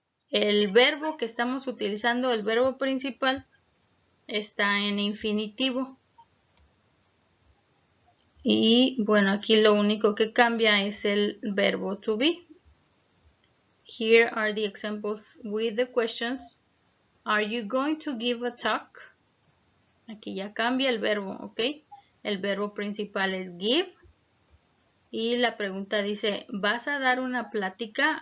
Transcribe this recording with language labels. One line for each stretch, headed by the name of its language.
Spanish: El verbo que estamos utilizando, el verbo principal, está en infinitivo. Y bueno, aquí lo único que cambia es el verbo to be.
English: Here are the examples with the questions. Are you going to give a talk?
Spanish: Aquí ya cambia el verbo, ¿ok? El verbo principal es give. Y la pregunta dice, ¿vas a dar una plática?